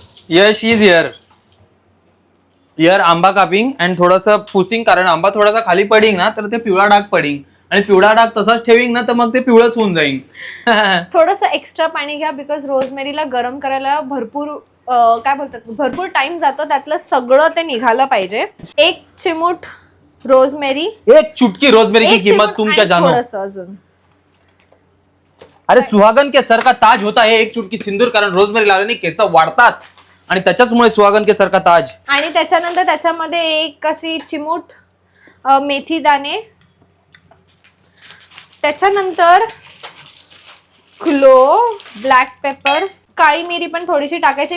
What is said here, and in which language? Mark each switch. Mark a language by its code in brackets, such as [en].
[mr] Yash is here आंबा कापिंग and थोडंसं pushing, कारण आंबा थोडासा खाली पडिंग ना तर ते पिवळा डाग पडिंग, आणि पिवळा डाग तसाच ठेविंग ना तर मग ते पिवळंच होऊन जाईल. थोडंसं एक्स्ट्रा पाणी घ्या, बिकॉज रोजमेरीला गरम करायला भरपूर काय बोलतात, भरपूर टाइम जातो. त्यातलं सगळं ते निघालं पाहिजे. 1 चिमूट रोजमेरी, [hi] 1 चुटकी रोजमेरी की कीमत तुम क्या जानो. [mr] थोडंसं अजून. [hi] अरे सुहागन के सर का ताज होता है 1 चुटकी सिंदूर, [mr] कारण रोजमेरी लावल्याने केस वाढतात आणि त्याच्याचमुळे [hi] सुहागन के सर का ताज. [mr] आणि त्याच्यानंतर त्याच्यामध्ये 1 अशी चिमूट मेथी दाणे, त्याच्यानंतर क्लो, ब्लॅक पेपर, काळी मिरी पण थोडीशी टाकायची.